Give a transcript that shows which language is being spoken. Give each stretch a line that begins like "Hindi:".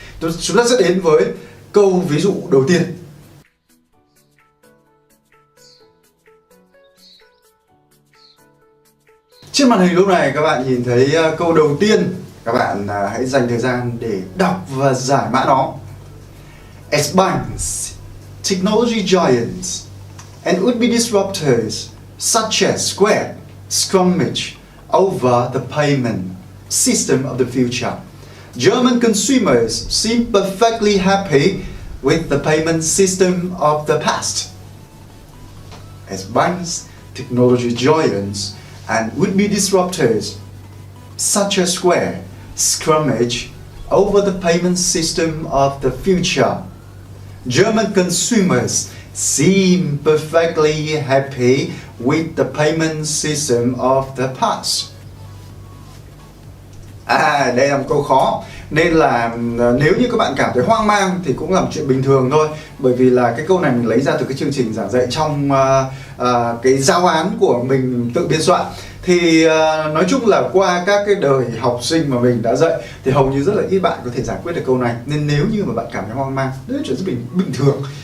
Vietnamese: Chúng ta sẽ đến với câu ví dụ đầu tiên. Trên màn hình lúc này các bạn nhìn thấy câu đầu tiên. Các bạn hãy dành thời gian để đọc và giải mã nó.
English: As banks, technology giants, and would-be disruptors such as Square scrummage over the payment system of the future, German consumers seem perfectly happy with the payment system of the past. As banks, technology giants, and would-be disruptors such as Square scrummage over the payment system of the future, German consumers seem perfectly happy with the payment system of the past.
Vietnamese: Đây là một câu khó, nên là nếu như các bạn cảm thấy hoang mang thì cũng là một chuyện bình thường thôi, bởi vì là cái câu này mình lấy ra từ cái chương trình giảng dạy trong cái giáo án của mình tự biên soạn. Thì nói chung là qua các cái đời học sinh mà mình đã dạy thì hầu như rất là ít bạn có thể giải quyết được câu này, nên nếu như mà bạn cảm thấy hoang mang, đấy là chuyện rất bình thường.